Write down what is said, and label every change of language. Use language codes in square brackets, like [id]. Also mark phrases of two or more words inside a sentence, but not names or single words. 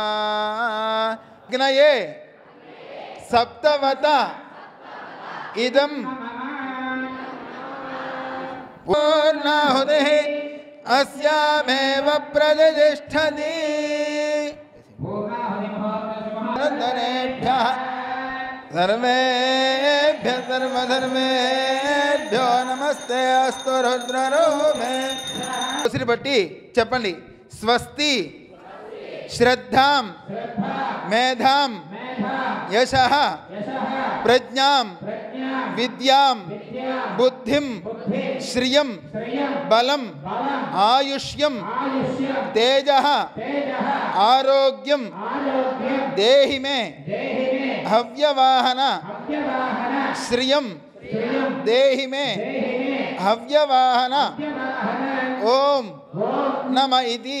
[sa] अग्नये सप्तवत इदं पूर्णाहुतिः अस्यामेव प्रतिष्ठति. सर्वेभ्यः सर्वधर्मेभ्यो नमस्ते अस्तु रुद्ररूपे. [hi] दूसरी बट्टी చెప్పండి. [sa] స్వస్తి శ్రద్ధాం మేధాం యశః ప్రజ్ఞాం విద్యాం బుద్ధిం శ్రియం బలం ఆయుష్యం తేజః ఆరోగ్యం దేహి మే హవ్యవాహన శ్రియం దేహి మే హవ్యవాహన ఓం నమ ఇది.